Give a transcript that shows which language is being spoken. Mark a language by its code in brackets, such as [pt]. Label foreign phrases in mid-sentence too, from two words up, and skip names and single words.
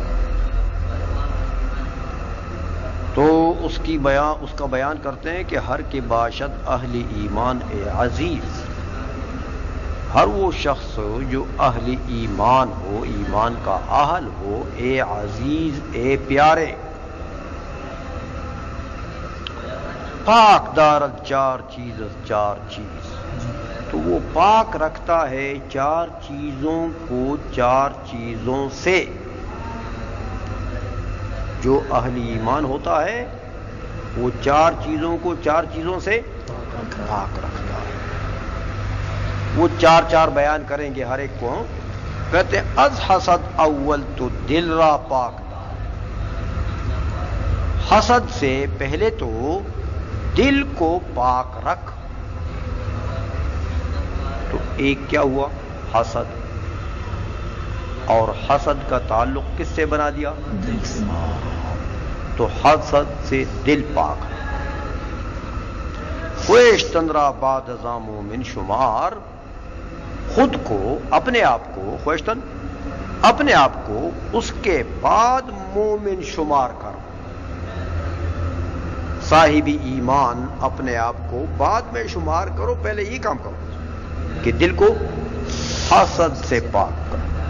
[ur] تو اس کا بیان کرتے ہیں کہ [fa] ہر کے باشد اہل ایمان عزیز، [ur] ہر وہ شخص جو اہل ایمان ہو، ایمان کا اہل ہو، اے عزیز اے پیارے، [fa] پاک دارد چار چیز [ur] تو وہ پاک رکھتا ہے چار چیزوں کو چار چیزوں سے. جو اہل ایمان ہوتا ہے وہ چار چیزوں کو چار چیزوں سے پاک رکھتا ہے. وہ چار بیان کریں گے ہر ایک کو. کہتے ہیں [fa] از حسد اول تو دل را پاک دار، [ur] حسد سے پہلے تو دل کو پاک رکھ. تو ایک کیا ہوا؟ حسد. اور حسد کا تعلق کس سے بنا دیا؟ تو حسد سے دل پاک ہے. [fa] خویشتن را بعد ازاں مومن شمار، [ur] خود کو اپنے آپ کو، خویشتن اپنے آپ کو اس کے بعد مومن شمار کر. صاحب ایمان اپنے آپ کو بعد میں شمار کرو، پہلے یہ کام کرو کہ دل کو حسد سے پاک کرو.